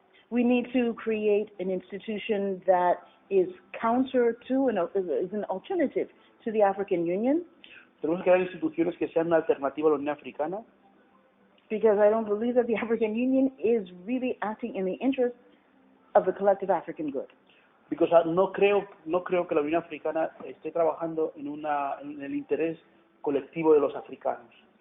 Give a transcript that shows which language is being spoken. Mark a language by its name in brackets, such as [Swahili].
[English] We need to create an institution that is counter to and is an alternative to the African Union. [Spanish] Tenemos que crear instituciones que sean una alternativa a la Unión Africana. [English] Because I don't believe that the African Union is really acting in the interest of the collective African good. Because [Spanish] no creo que la Unión Africana esté trabajando en el interés colectivo de los africanos.